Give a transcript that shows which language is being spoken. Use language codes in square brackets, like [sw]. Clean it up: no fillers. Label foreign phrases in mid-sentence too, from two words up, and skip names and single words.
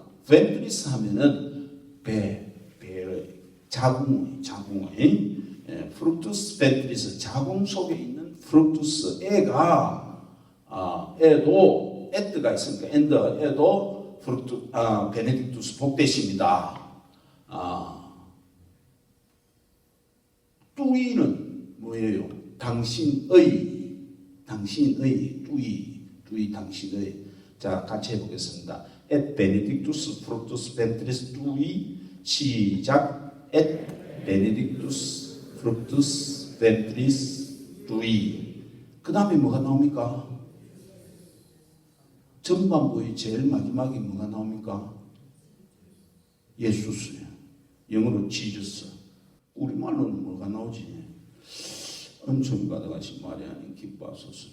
[ko] 벤트리스 하면은 배의 자궁의 [la] fructus ventris, [ko] 자궁 속에 있는 프루투스 애가 애도 에드가 있으니까 애도 베네딕투스 복되십니다. 뚜이는 뭐예요? 당신의 뚜이 당신의. 자, 같이 해보겠습니다. [la] et benedictus fructus ventris tui. [ko] 시작. [la] et benedictus fructus ventris tui. [ko] 그 다음에 뭐가 나옵니까? 전반부의 제일 마지막에 뭐가 나옵니까? 예수스예요. 영어로 지저스. 우리말로는 뭐가 나오지? 은총 받아가신 마리아님 기뻐하소서.